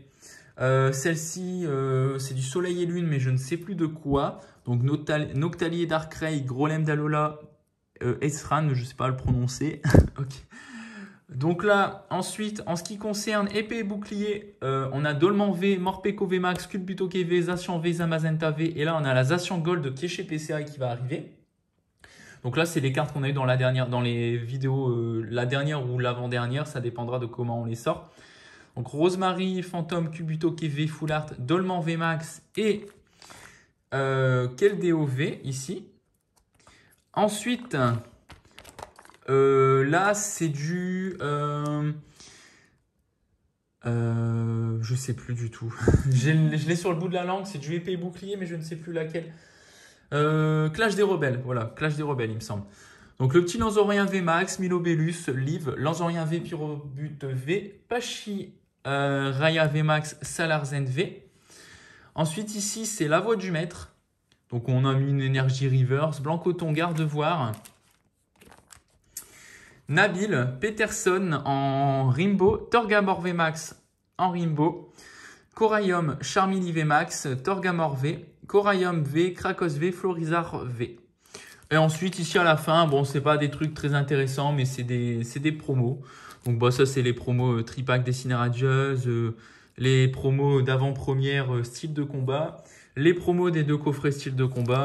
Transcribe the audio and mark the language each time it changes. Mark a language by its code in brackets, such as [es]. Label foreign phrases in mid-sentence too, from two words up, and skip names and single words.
[fr] Celle-ci, c'est du Soleil et Lune, mais je ne sais plus de quoi. Donc, Noctali et Darkrai, Grolem d'Alola, Esran, je ne sais pas le prononcer. Okay. Donc là, ensuite, en ce qui concerne épée et bouclier, on a Dolman V, Morpeko VMAX, Culbuto V, Zacian V, Zamazenta V. Et là, on a la Zacian Gold qui est chez PCA et qui va arriver. Donc là, c'est les cartes qu'on a eues dans les vidéos, la dernière ou l'avant-dernière. Ça dépendra de comment on les sort. Donc, Rosemary, Phantom, Cubuto V, Full Art, Dolman VMAX et Keldeo V ici. Ensuite, là, c'est du... je sais plus du tout. Je l'ai sur le bout de la langue. C'est du épée et bouclier, mais je ne sais plus laquelle. Clash des Rebelles. Voilà, Clash des Rebelles, il me semble. Donc, le petit Lanzorien VMAX, Milobellus, Liv, Lanzorien V, Pyrobut V, Pachi... Raya VMAX, Salarzen V. Ensuite, ici, c'est la voix du maître. Donc, on a mis une énergie reverse. Blancoton, Gardevoir. Nabil, Peterson en Rimbo. Torgamor VMAX en Rimbo. Coraium, Charmini VMAX. Torgamor V. Coraium V, Krakos V, Florizard V. Et ensuite, ici à la fin, bon, c'est pas des trucs très intéressants, mais c'est des promos. Donc, bah, ça, c'est les promos Tripack Dessiné Radieuse, les promos d'avant-première style de combat, les promos des deux coffrets style de combat.